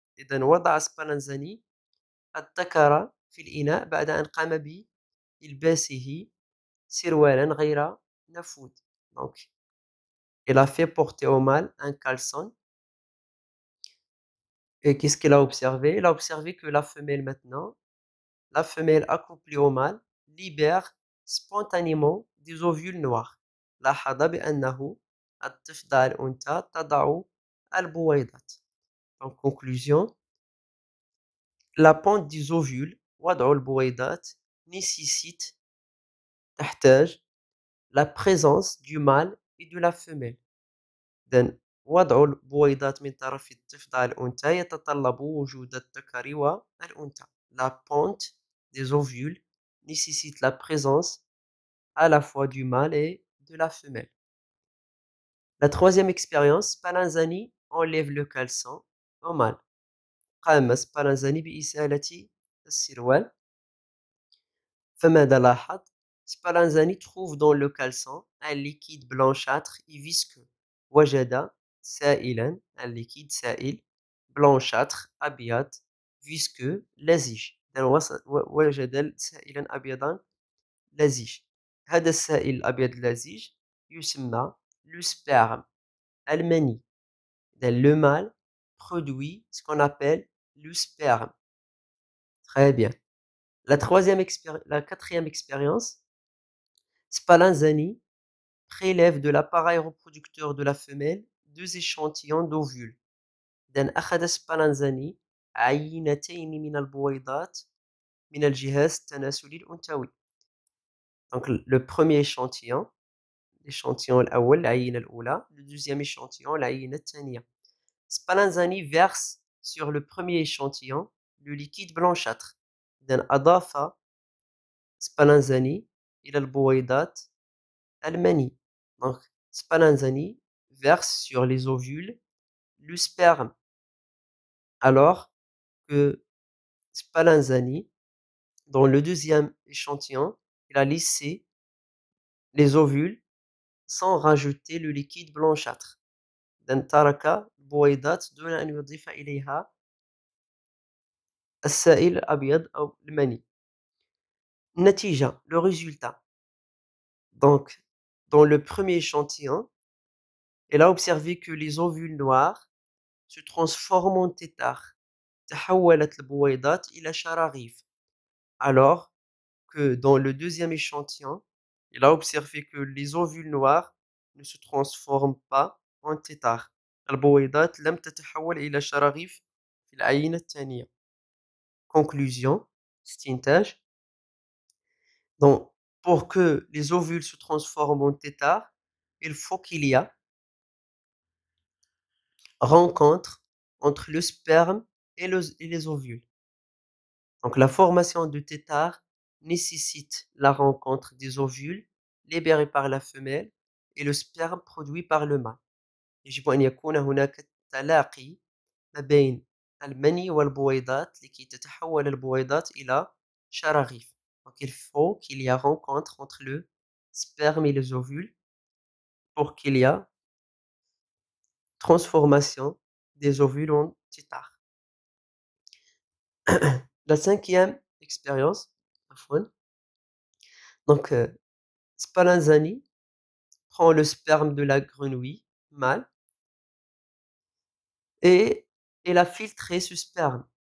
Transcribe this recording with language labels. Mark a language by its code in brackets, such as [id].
[ar] إذن وضع سبالانزاني الذكر في الإناء بعد أن قام بإلباسه سروالا غير نفوذ. [fr] Donc, il a fait porter au mâle un caleçon Et qu'est-ce qu'il a observé? Il a observé que la femelle maintenant, la femelle accouplée au mâle, libère spontanément des ovules noirs. [ar] لاحظ بأنه الضفدع الأنثى تضع البويضات. [fr] En conclusion, la ponte des ovules [ar] وضع البويضات [fr] nécessite [ar] تحتاج [fr] la présence du mâle et de la femelle. [ar] إذن وضع البويضات من طرف الضفدع الأنثى يتطلب وجود الذكر والأنثى. [fr] La ponte des ovules nécessite la présence à la fois du mâle et de la femelle. La troisième expérience, Spallanzani enlève le caleçon au mâle. [ar] قام سبالانزاني بإزالة السروال. فماذا لاحظ؟ [fr] سبالانزاني trouve dans le caleçon un liquide blanchâtre et visqueux. [ar] وجد سائلا [fr] un liquide [ar] سائل [fr] blanchâtre [ar] أبيض [fr] visqueux [ar] لزج. وجد سائلا أبيضا لزج. هذا السائل الأبيض اللزج يسمى [fr] le sperme, [ar] المني. [fr] Le mâle produit ce qu'on appelle le sperme. Très bien. La quatrième expérience, Spallanzani prélève de l'appareil reproducteur de la femelle 2 échantillons d'ovules. [ar] إذن أخذ سبالانزاني عينتين من البويضات من الجهاز التناسلي الأنثوي. [fr] Donc le premier échantillon, l'échantillon [ar] الأول العينة الأولى, [fr] le deuxième échantillon [ar] العينة الثانية. [fr] Spallanzani verse sur le premier échantillon le liquide blanchâtre. [ar] إذن أضاف سبالانزاني إلى البويضات المني. [fr] Donc Spallanzani verse sur les ovules le sperme, alors que Spallanzani, dans le deuxième échantillon, il a laissé les ovules sans rajouter le liquide blanchâtre. [ar] إذن ترك البويضات دون أن يضيف إليها السائل الأبيض أو المني. النتيجة, [fr] le résultat. Donc, dans le premier échantillon, elle a observé que les ovules noirs se transforment en têtards. [ar] تحولت البويضات إلى شراغيف. [fr] Alors que dans le deuxième échantillon, il a observé que les ovules noirs ne se transforment pas en têtards. [ar] البويضات لم تتحول إلى شراغيف في العينة الثانية. [fr] Conclusion, [ar] استنتاج. [fr] Donc, pour que les ovules se transforment en têtards, il faut qu'il y ait rencontre entre le sperme et les ovules. Donc la formation de têtards nécessite la rencontre des ovules libérés par la femelle et le sperme produit par le mâle. [ar] يجب أن يكون هناك تلاقي ما بين المني والبويضات لكي تتحول البويضات إلى شراغيف. [fr] Donc il faut qu'il y ait rencontre entre le sperme et les ovules pour qu'il y ait transformation des ovules en têtards. La cinquième expérience, donc Spallanzani prend le sperme de la grenouille mâle et il a filtré ce sperme.